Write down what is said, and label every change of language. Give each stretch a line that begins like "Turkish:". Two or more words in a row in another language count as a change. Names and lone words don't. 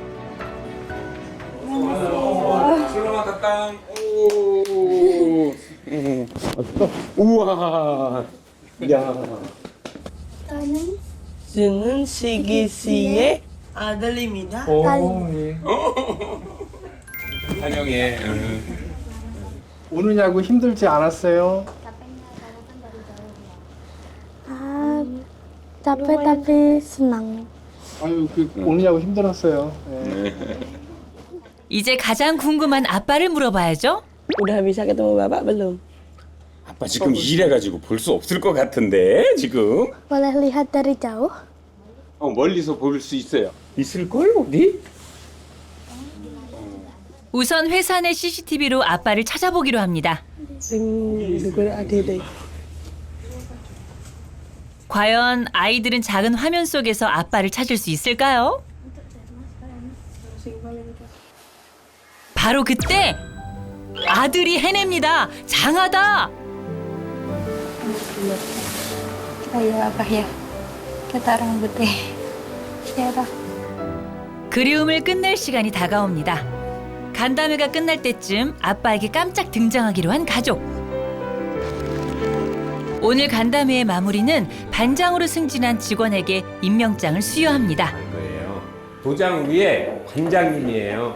Korean: 우와. 야. 저는 시기씨의 아들입니다. 예. 환영해. 오느냐고 힘들지 않았어요?
Indonesian: Capek tapi senang.
Korean: 아유, 오느냐고 힘들었어요. 네. 이제 가장 궁금한 아빠를 물어봐야죠.
Indonesian: Udah bisa ketemu bapak belum?
Korean: 아빠 지금 일해가지고 볼 수 없을 것 같은데 지금?
Indonesian: Boleh lihat dari jauh?
Korean: 멀리서 볼 수 있어요. 있을걸 어디? 우선 회사 내 CCTV로 아빠를 찾아보기로 합니다. 과연 아이들은 작은 화면 속에서 아빠를 찾을 수 있을까요? 바로 그때 아들이 해냅니다. 장하다.
Indonesian: Ayo Abah ya. Kita rambutnya. Ya Abah.
Korean: 그리움을 끝낼 시간이 다가옵니다. 간담회가 끝날 때쯤 아빠에게 깜짝 등장하기로 한 가족. 오늘 간담회의 마무리는 반장으로 승진한 직원에게 임명장을 수여합니다. 도장 위에 반장님이에요.